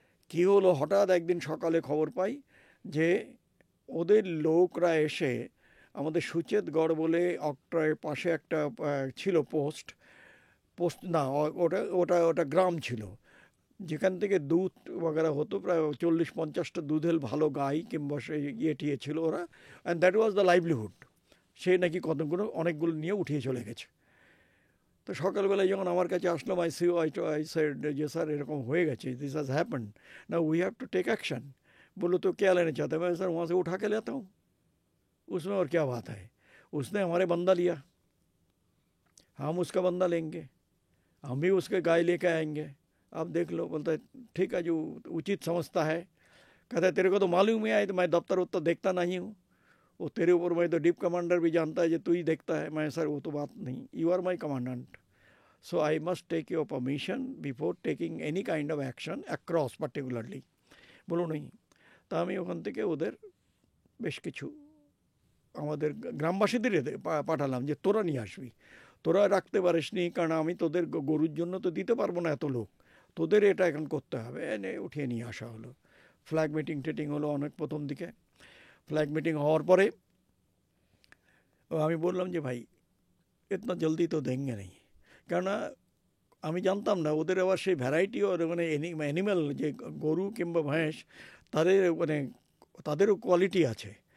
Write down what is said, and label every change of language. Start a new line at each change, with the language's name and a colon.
Bangla: কী হলো, হঠাৎ একদিন সকালে খবর পাই যে ওদের লোকরা এসে আমাদের সুচেতগড় বলে অক্ট্রয়ের পাশে একটা ছিল পোস্ট না, ওটা গ্রাম ছিল, যেখান থেকে দুধ বগেরা হতো, প্রায় 40-50টা দুধের ভালো গাই কিংবা সেই ইয়ে ছিল ওরা।
English: And that was the livelihood.
Bangla: সে নাকি কতগুলো অনেকগুলো নিয়ে উঠিয়ে চলে গেছে। তো সকালবেলায় যখন আমার কাছে আসলাম, আই সেড যে স্যার এরকম হয়ে গেছে,
English: This has happened, now we have to take action.
Hindi: बोलो तो क्या लेना चाहते हैं? मैं सर वहाँ से उठा के लेता हूँ, उसमें और क्या बात है। उसने हमारे बंदा लिया, हम उसका बंदा लेंगे, हम भी उसके गाय लेके आएंगे, आप देख लो। बोलता है ठीक है, जो उचित समझता है। कहता है तेरे को तो मालूम ही है, तो मैं दफ्तर उत्तर देखता नहीं हूँ, वो तेरे ऊपर मैं तो डिप कमांडर भी जानता है, जो तू ही देखता है। मैं सर वो तो बात नहीं,
English: You are my commandant, so I must take your permission before taking any kind of action across particularly.
Bangla: বলো নেই। তা আমি ওখান থেকে ওদের বেশ কিছু আমাদের গ্রামবাসীদের পাঠালাম যে তোরা নিয়ে আসবি, তোরা রাখতে পারিসনি, কারণ আমি তোদের গরুর জন্য তো দিতে পারবো না এত লোক, তোদের এটা এখন করতে হবে, এনে উঠিয়ে নিয়ে আসা হলো। ফ্ল্যাগ মিটিং টিটিং হলো অনেক প্রথম দিকে। ফ্ল্যাগ মিটিং হওয়ার পরে আমি বললাম যে ভাই
Hindi: ইতনা জলদি তো দেঙ্গে নেই,
Bangla: কেননা আমি জানতাম না ওদের আবার সেই ভ্যারাইটি ওর মানে অ্যানিম্যাল যে গরু কিংবা ভেঁস তাদের মানে তাদেরও কোয়ালিটি আছে।